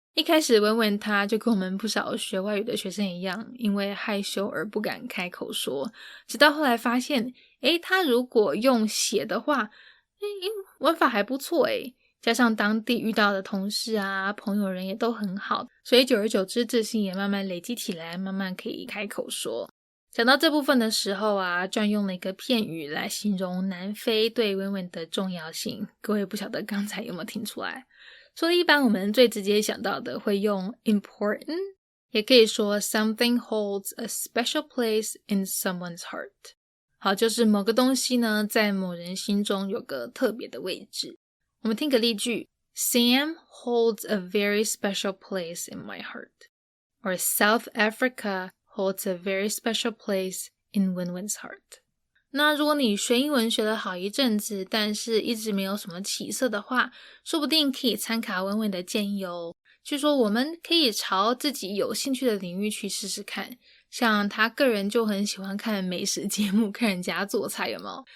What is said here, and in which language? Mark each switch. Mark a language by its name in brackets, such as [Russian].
[Chinese] 一开始文文他就跟我们不少学外语的学生一样，因为害羞而不敢开口说，直到后来发现他如果用写的话文法还不错加上当地遇到的同事啊朋友人也都很好，所以久而久之自信也慢慢累积起来，慢慢可以开口说。讲到这部分的时候啊，John用了一个片语来形容南非对文文的重要性，各位不晓得刚才有没有听出来？除了一般我们最直接想到的会用 important， 也可以说 [English] something holds a special place in someone's heart。 [Chinese] 好，就是某个东西呢在某人心中有个特别的位置。我们听个例句， [English] Sam holds a very special place in my heart， or South Africa holds a very special place in Wenwen's heart。 [Chinese] 那如果你学英文学了好一阵子，但是一直没有什么起色的话，说不定可以参考文文的建议哦。据说我们可以朝自己有兴趣的领域去试试看，像他个人就很喜欢看美食节目，看人家做菜，有没有？